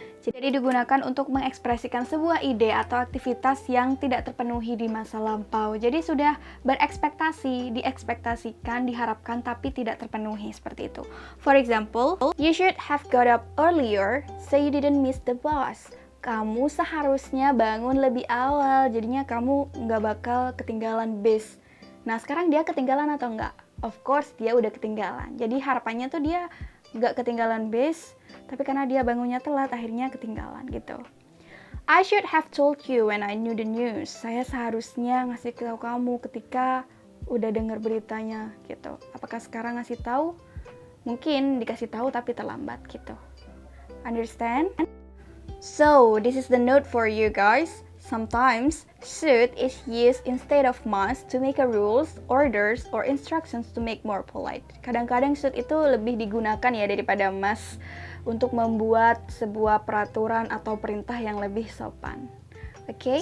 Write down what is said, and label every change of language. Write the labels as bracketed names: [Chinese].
[Indonesian] Jadi digunakan untuk mengekspresikan sebuah ide atau aktivitas yang tidak terpenuhi di masa lampau. Jadi sudah berekspektasi, diekspektasikan, diharapkan tapi tidak terpenuhi seperti itu. [English] For example, you should have got up earlier so you didn't miss the bus. [Indonesian] Kamu seharusnya bangun lebih awal, jadinya kamu nggak bakal ketinggalan bis. Nah, sekarang dia ketinggalan atau enggak? [English] Of course, [Indonesian] dia udah ketinggalan. Jadi harapannya tuh dia nggak ketinggalan bis, tapi karena dia bangunnya telat, akhirnya ketinggalan gitu. [English] I should have told you when I knew the news. [Indonesian] Saya seharusnya ngasih tahu kamu ketika udah dengar beritanya gitu. Apakah sekarang ngasih tahu? Mungkin dikasih tahu tapi terlambat gitu. [English] Understand? So, this is the note for you guys. Sometimes, should is used instead of must to make a rules, orders, or instructions to make more polite. [Indonesian] Kadang-kadang should itu lebih digunakan ya daripada must untuk membuat sebuah peraturan atau perintah yang lebih sopan. Okay?